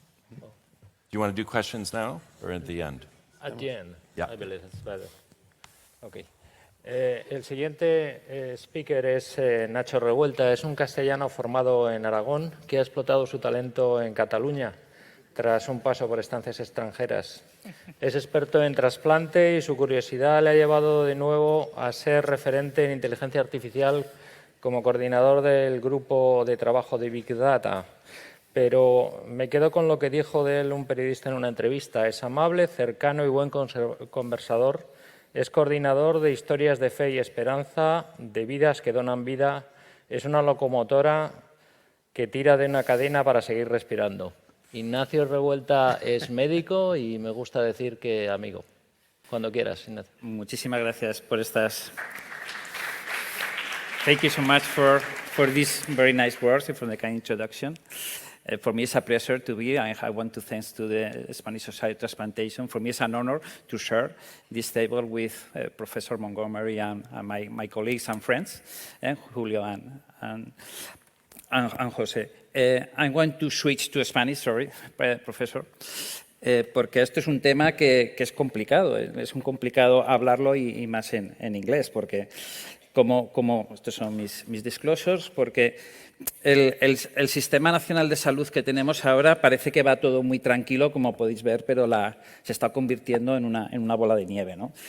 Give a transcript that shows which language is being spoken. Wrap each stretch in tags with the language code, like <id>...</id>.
<en>Do you want to do questions now or at the end? At the end, Yeah. I believe it's better. Okay.</en> <es>El siguiente speaker es Nacho Revuelta. Es un castellano formado en Aragón que ha explotado su talento en Cataluña tras un paso por estancias extranjeras. Es experto en trasplante y su curiosidad le ha llevado de nuevo a ser referente en inteligencia artificial como coordinador del grupo de trabajo de Big Data. Pero me quedo con lo que dijo de él un periodista en una entrevista. Es amable, cercano y buen conversador. Es coordinador de historias de fe y esperanza, de vidas que donan vida. Es una locomotora que tira de una cadena para seguir respirando. Ignacio Revuelta es médico y me gusta decir que amigo. Cuando quieras, Ignacio. Muchísimas gracias por estas.</es> <en>Thank you so much for these very nice words and for the kind introduction. For me, it's a pleasure to be. I want to thank to the Spanish Society of Transplantation. For me, it's an honor to share this table with Professor Montgomery and my colleagues and friends, Julio and José. I'm going to switch to Spanish, sorry, Professor.</en> <es>Porque esto es un tema que es complicado, es un complicado hablarlo y más en inglés, porque como estos son mis disclosures, porque el Sistema Nacional de Salud que tenemos ahora parece que va todo muy tranquilo, como podéis ver, pero se está convirtiendo en una bola de nieve, ¿no?</es>